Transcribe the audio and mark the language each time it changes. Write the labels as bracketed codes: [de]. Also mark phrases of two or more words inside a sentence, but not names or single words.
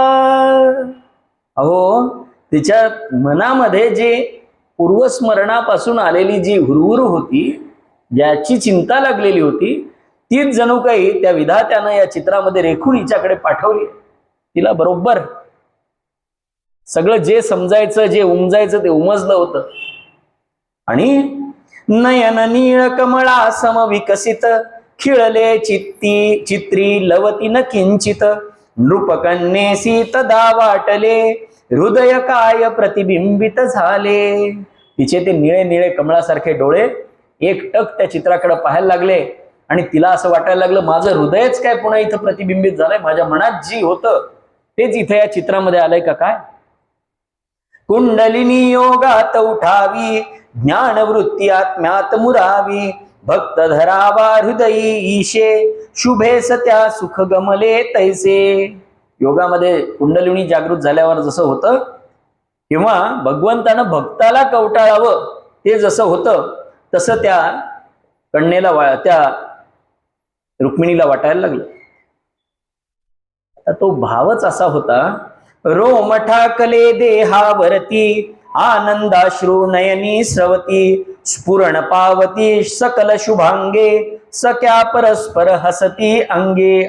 [mr] अहो तिच्या मनामध्ये जे पूर्वस्मरणापासून आलेली जी हुरहुर होती, ज्याची चिंता लागलेली होती, तीच जणू काही त्या विधात्यानं या चित्रामध्ये रेखून हिच्याकडे पाठवली. तिला बरोबर सगळं जे समजायचं, जे उमजायचं ते उमजलं होतं. आणि नयन नीळ कमळा समविकसित खिळले चित्री लवती न किंचित नृपकन्येसी तदा वाटले हृदय काय प्रतिबिंबित झाले. तिचे ते निळे निळे कमळासारखे डोळे एकटक त्या चित्राकडे पाहायला लागले आणि तिला असं वाटायला लागलं, माझं हृदयच काय पुन्हा इथं प्रतिबिंबित झालंय, माझ्या मनात जी होतं तेच इथे या चित्रामध्ये आलंय का काय. कुंडलिनी योगात उठावी ज्ञानवृत्ती आत्म्यात मुरावी भक्त धरावा हृदयी ईशे शुभे सत्या सुख गमले तैसे. योगामध्ये कुंडलिनी जागृत झाल्यावर जसं होतं किंवा भगवंतानं भक्ताला कवटाळावं ते जसं होतं तसं त्या कन्येला त्या रुक्मिणीला वाटायला लागलं. तो भावच असा होता, रोम ठाकले देहावरती आनंदाश्रू नयनी स्रवती स्फुरण पावती सकल शुभांगे सख्या परस्पर हसती अंगे.